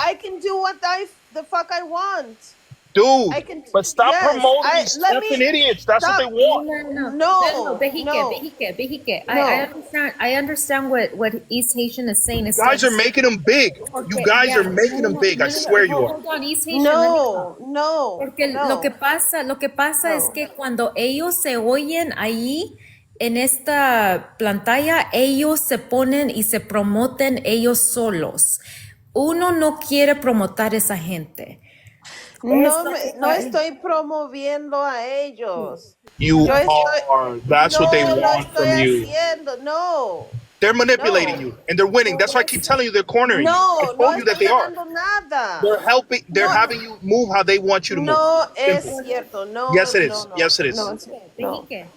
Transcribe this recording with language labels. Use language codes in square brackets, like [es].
[en] I can do what the fuck I want. Dude, but stop promoting these fucking idiots. That's what they want. No. Behike. I understand what East Haitian is saying. You guys are making them big. You guys are making them big. I swear you are. Hold on, East Haitian. No. [es] Porque lo que pasa es que cuando ellos se oyen ahí en esta pantalla, ellos se ponen y se promoten ellos solos. Uno no quiere promotar a esa gente. No estoy promoviendo a ellos. [en] You are. That's what they want from you. No. They're manipulating you, and they're winning. That's why I keep telling you they're cornering you. I told you that they are. [es] Nada. [en] They're helping. They're having you move how they want you to move. [es] No es cierto. No. [en] Yes, it is. Yes, it is. [es] No.